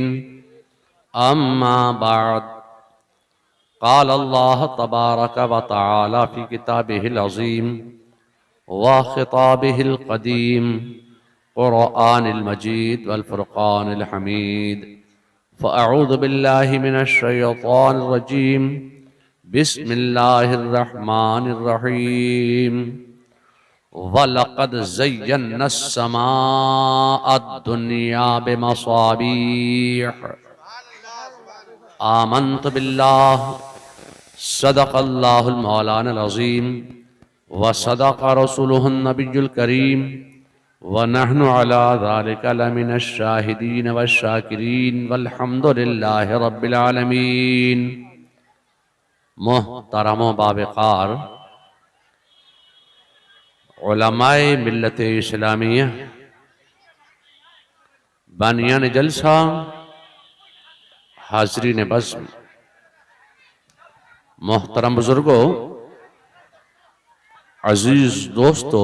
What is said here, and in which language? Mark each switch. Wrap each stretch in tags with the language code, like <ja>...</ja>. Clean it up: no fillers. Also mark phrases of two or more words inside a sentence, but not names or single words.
<ar>أما بعد قال الله تبارك وتعالى في كتابه العظيم وخطابه القديم القرآن المجيد والفرقان الحميد. فأعوذ بالله من الشيطان الرجيم. بسم الله الرحمن الرحيم. ولقد زينا السماء الدنيا بمصابيح. آمنت بالله صدق الله مولانا العظيم وصدق رسوله النبي الكريم ونحن على ذلك لمن الشاهدين والشاكرين والحمد لله رب العالمين.</ar> <ur>محترم باوقار علمائے ملت اسلامیہ، بانیان جلسہ، حاضرین بزم، محترم بزرگو، عزیز دوستو,</ur>